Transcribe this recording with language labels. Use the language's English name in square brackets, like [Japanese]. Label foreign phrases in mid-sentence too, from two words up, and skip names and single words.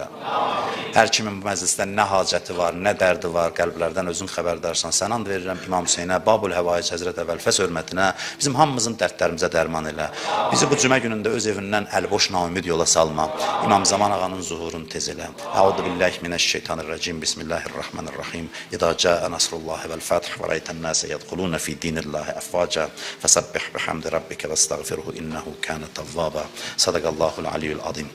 [Azerbaijani] Hər kimin bu məclisdə nə hacəti var, nə dərdi var, qəlblərdən özün xəbərdarsan. Sən and verirəm İmam Hüseynə, Babul Həvaic Həzrət Əvəlfəs hörmətinə, bizim hamımızın dərdlərimizə dərman elə. Bizi bu cümə günündə öz evindən əlboş naümid yola salma. İmam Zaman ağanın zuhurunu tez elə. [Arabic] أعوذ بالله من الشيطان الرجيم. بسم الله الرحمن الرحيم. إذا جاء نصر الله والفتح ورأيت الناس يدخلون في دين الله أفواجا. فسبح بحمد ربك واستغفره إنه كان توابا. صدق الله العلي العظيم.